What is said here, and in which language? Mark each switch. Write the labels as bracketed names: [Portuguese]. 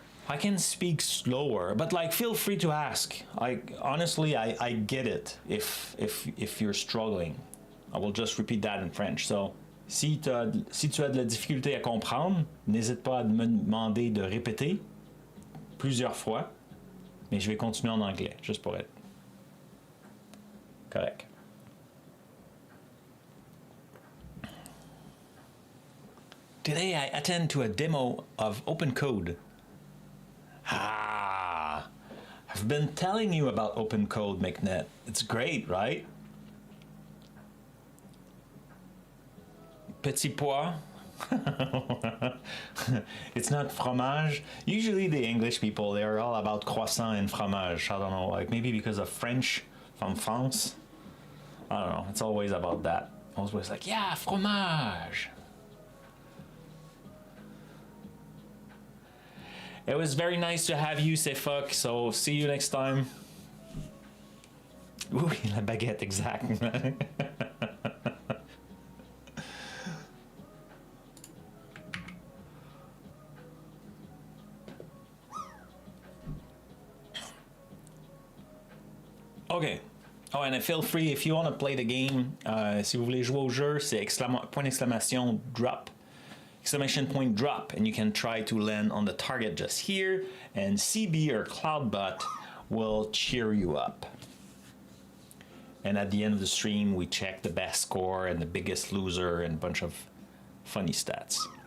[English] I can speak slower, but like, feel free to ask. Like, honestly, I get it if you're struggling. I will just repeat that in French. [French] So, si tu as de la difficulté à comprendre, n'hésite pas à me demander de répéter plusieurs fois, mais je vais continuer en anglais, juste pour être correct. [English] Today I attend to a demo of Open Code. Ah, I've been telling you about Open Code, n8n. It's great, right? [French] Petit pois. [English] It's not fromage. Usually the English people, they're all about croissant and fromage. I don't know, like maybe because of French from France. I don't know, it's always about that. Always like, yeah, fromage. It was very nice to have you, Sefok, so see you next time. [French] Oui, la baguette, exactement. [English] Okay. Oh, and feel free if you want to play the game. [French] Si vous voulez jouer au jeu, c'est point d'exclamation drop. [English] Exclamation point drop, and you can try to land on the target just here, and CB or CloudBot will cheer you up. And at the end of the stream, we check the best score and the biggest loser and a bunch of funny stats.